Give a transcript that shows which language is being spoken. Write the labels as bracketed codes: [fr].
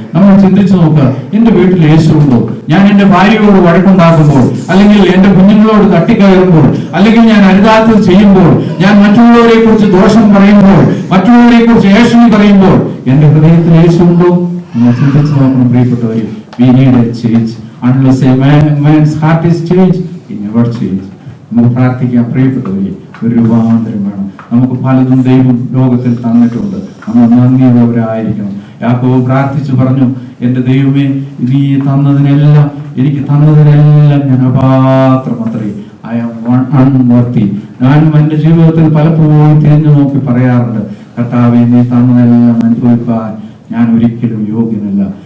[ml] നമ്മൾ ചിന്തിച്ചു നോക്കുക, എന്റെ വീട്ടിൽ യേശു ഉണ്ടോ? ഞാൻ എന്റെ ഭാര്യയോട് വഴക്കുണ്ടാക്കുമ്പോൾ, അല്ലെങ്കിൽ എന്റെ കുഞ്ഞുങ്ങളോട് തട്ടിക്കയറുമ്പോൾ, അല്ലെങ്കിൽ ഞാൻ അരുതാത്തത് ചെയ്യുമ്പോൾ, ഞാൻ മറ്റുള്ളവരെ കുറിച്ച് ദോഷം പറയുമ്പോൾ, മറ്റുള്ളവരെ കുറിച്ച് ഏഷണി പറയുമ്പോൾ എന്റെ ഹൃദയത്തിൽ യേശു ഉണ്ടോ? നമ്മൾ ചിന്തിച്ചു നോക്കണം പ്രിയപ്പെട്ടവരെ. [en] We need a change. Unless a man's heart is changed, he never change. [ml] നമുക്ക് പ്രാർത്ഥിക്കാം പ്രിയപ്പെട്ടവരെ. ഒരു രൂപാന്തരം വേണം. നമുക്ക് പലതും ദൈവം ലോകത്തിൽ തന്നിട്ടുണ്ട്. നമ്മൾ നന്ദിയുള്ളവരായിരിക്കണം. യാക്കോബ് പ്രാർത്ഥിച്ചു പറഞ്ഞു, എന്റെ ദൈവമേ, നീ തന്നതിനെല്ലാം എനിക്ക് തന്നതിനെല്ലാം ഞാൻ അപാത്രമത്രേ. [en] I am unworthy. [ml] ഞാൻ എന്റെ ജീവിതത്തിൽ പലപ്പോഴും തിരിഞ്ഞു നോക്കി പറയാറുണ്ട്, കർത്താവേ, നീ തന്നതെല്ലാം അനുഭവിക്കാൻ ഞാൻ ഒരിക്കലും യോഗ്യനല്ല.